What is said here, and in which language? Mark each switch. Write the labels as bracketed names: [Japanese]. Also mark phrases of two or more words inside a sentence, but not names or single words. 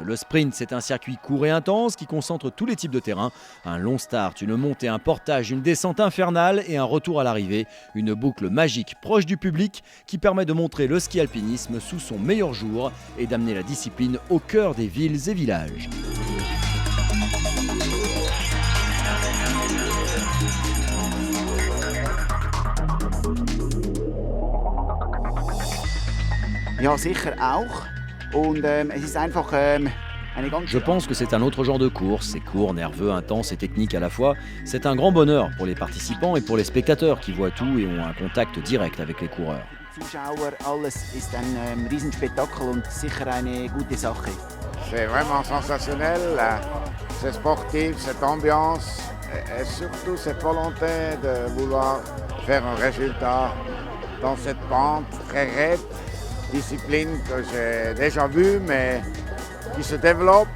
[French] Le sprint, c'est un circuit court et intense qui concentre tous les types de terrain. Un long start, une montée, un portage, une descente infernale et un retour à l'arrivée. Une boucle magique proche du public qui permet de montrer le ski alpinisme sous son meilleur jour et d'amener la discipline au cœur des villes et villages. [German] Ja, sicher auch. Und es ist einfach eine ganz... [French] Je pense que c'est un autre genre de course. C'est court, nerveux, intense et technique à la fois. C'est un grand bonheur pour les participants et pour les spectateurs qui voient tout et ont un contact direct avec les coureurs. [German] Zuschauer, alles ist ein Riesenspektakel und sicher eine gute Sache. [French] C'est vraiment sensationnel, c'est sportif, cette ambiance et surtout cette volonté de vouloir faire un résultat dans cette pente très raide, discipline que j'ai déjà vue mais qui se développe.